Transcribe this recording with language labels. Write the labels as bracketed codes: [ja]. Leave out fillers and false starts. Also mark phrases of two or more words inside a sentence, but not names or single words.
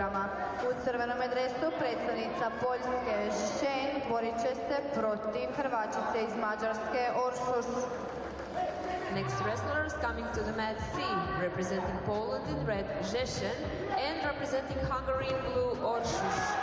[hr] U crvenom dresu predstavnica Poljske Žen borit će se protiv Hrvačice iz Mađarske Oršuš. [en] Next wrestlers coming to the mat C, representing Poland in red, Zheshen, and representing Hungary in blue, Orshus.